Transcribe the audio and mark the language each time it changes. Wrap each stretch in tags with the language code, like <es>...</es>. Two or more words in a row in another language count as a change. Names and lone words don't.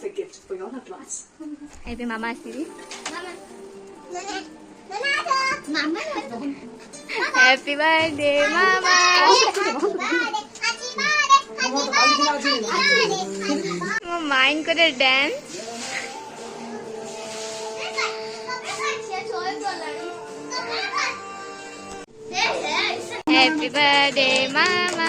<en>gift for your loved ones.</en> <or>ଏବେ ମାମା ଆସିବି</or> <en>happy birthday</en> <or>ମାମା ମୋ ମାଇଙ୍କର ଡ୍ୟାନ୍ସ</or> <en>Happy birthday,</en> <or>Mama.</or>